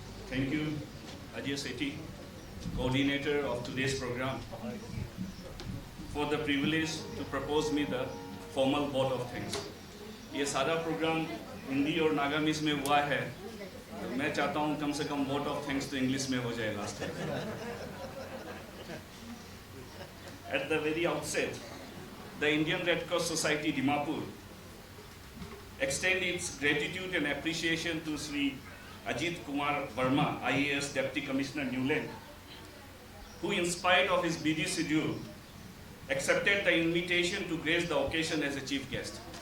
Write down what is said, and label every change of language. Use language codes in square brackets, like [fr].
[en] Thank you, Ajay Sethi, coordinator of today's program, for the privilege to propose me the formal vote of thanks. [hi] ये सारा programme Hindi और नागामीज में हुआ है, तो मैं चाहता हूँ कम से कम वोट ऑफ थैंक्स तो इंग्लिश में हो जाए last time. [en] At the very outset, the Indian Red Cross Society Dimapur extend its gratitude and appreciation to Sri Ajit Kumar Verma, IAS Deputy Commissioner New Land, who in spite of his busy schedule accepted the invitation to grace the occasion as a chief guest.